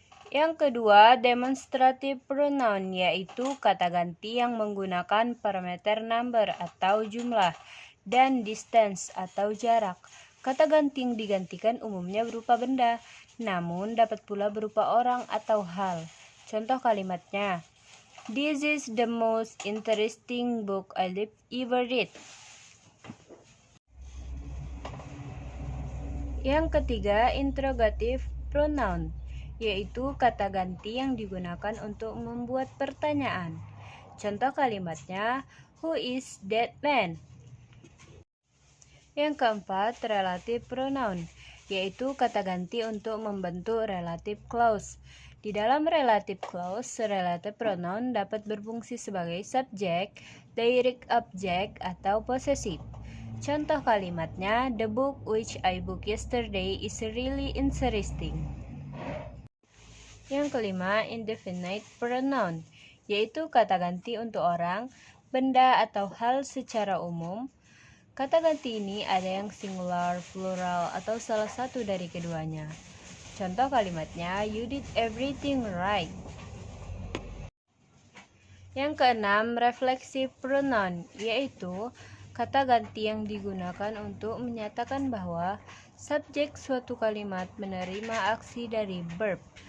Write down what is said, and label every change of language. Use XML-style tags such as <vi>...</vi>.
<id>Yang kedua, demonstrative pronoun, yaitu kata ganti yang menggunakan parameter number atau jumlah dan distance atau jarak. Kata ganti yang digantikan umumnya berupa benda, namun dapat pula berupa orang atau hal.</id> <en>Contoh kalimatnya, this is the most interesting book I've ever read.</en> <id>Yang ketiga, interrogative pronoun, yaitu kata ganti yang digunakan untuk membuat pertanyaan.</id> <en>Contoh kalimatnya, who is that man?</en> <id>Yang keempat, relative pronoun, yaitu kata ganti untuk membentuk relative clause. Di dalam relative clause, relative pronoun dapat berfungsi sebagai subjek, direct object, atau possessive.</id> <en>Contoh kalimatnya, the book which I booked yesterday is really interesting.</en> <id>Yang kelima, indefinite pronoun, yaitu kata ganti untuk orang, benda, atau hal secara umum. Kata ganti ini ada yang singular, plural, atau salah satu dari keduanya.</id> <en>Contoh kalimatnya, you did everything right.</en> <id>Yang keenam, reflexive pronoun, yaitu kata ganti yang digunakan untuk menyatakan bahwa subjek suatu kalimat menerima aksi dari verb.</id>